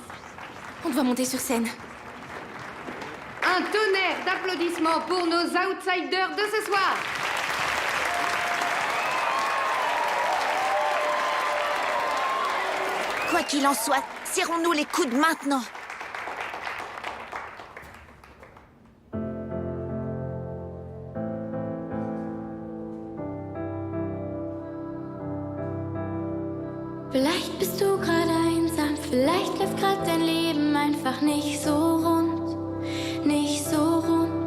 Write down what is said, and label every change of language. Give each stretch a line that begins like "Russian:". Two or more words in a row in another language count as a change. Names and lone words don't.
French: On doit monter sur scène. Un tonnerre d'applaudissements pour nos outsiders de ce soir. Quoi qu'il en soit, serrons-nous les coudes maintenant.
German: Vielleicht bist du gerade einsam, vielleicht läuft gerade dein Leben einfach nicht so rund, nicht so rund.